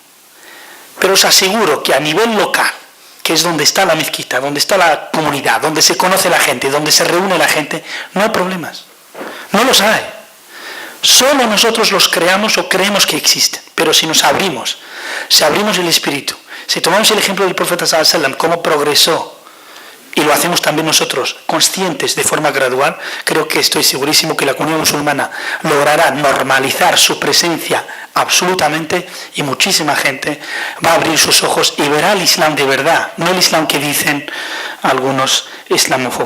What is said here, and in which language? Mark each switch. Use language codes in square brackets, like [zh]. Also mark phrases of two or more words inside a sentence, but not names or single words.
[es] Pero os aseguro que a nivel local, que es donde está la mezquita, donde está la comunidad, donde se conoce la gente, donde se reúne la gente, no hay problemas. No los hay. Solo nosotros los creamos o creemos que existen. Pero si abrimos el espíritu, si tomamos el ejemplo del profeta [ar] صلى الله عليه وسلم, [es] cómo progresó, y lo hacemos también nosotros, conscientes de forma gradual, creo que estoy segurísimo que la comunidad musulmana logrará normalizar su presencia absolutamente, y muchísima gente va a abrir sus ojos y verá el Islam de verdad, no el Islam que dicen algunos islamófobos.